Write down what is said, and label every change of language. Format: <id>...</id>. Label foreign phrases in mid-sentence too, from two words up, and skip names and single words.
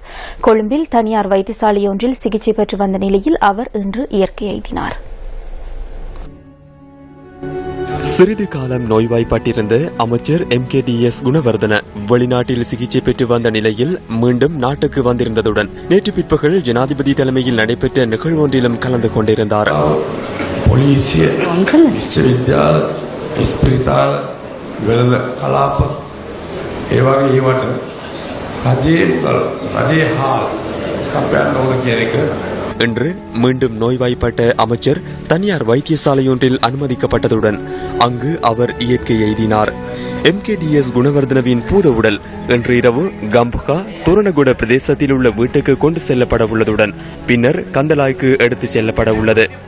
<ta>கொழும்பில் தனியார் வைத்தியசாலையொன்றில் சிகிச்சை பெற்று வந்த நிலையில் அவர் இன்று இயற்கை எய்தினார். சிறிது காலம் நோய்வாய்ப்பட்டிருந்த அமைச்சர் MKDS குணவர்தன வெளிநாட்டில் சிகிச்சை பெற்று வந்த நிலையில் மீண்டும் நாட்டுக்கு வந்திருந்ததுடன் நேற்று பிற்பகல் ஜனாதிபதி தலைமையில் நடைபெற்ற நிகழ்வொன்றிலும் கலந்து கொண்டிருந்தார்.</ta> <si>ඉස්පිරිතාල වෙළඳ කලාප ඒ වගේ ඒවට රජයේ හාල් සපයන්න ඕන කියන එක.</si> <ta>இன்று மீண்டும் நோய்வாய்ப்பட்ட அமைச்சர் தனியார் வைத்தியசாலையொன்றில் அனுமதிக்கப்பட்டதுடன் அங்கு அவர் இயற்கை எய்தினார். MKDS குணவர்தனவின் பூத உடல் இன்று இரவு கம்புகா துரணகுட பிரதேசத்தில் உள்ள வீட்டுக்கு கொண்டு செல்லப்பட உள்ளதுடன் பின்னர் கந்தலாய்க்கு எடுத்துச் செல்லப்பட உள்ளது.</ta>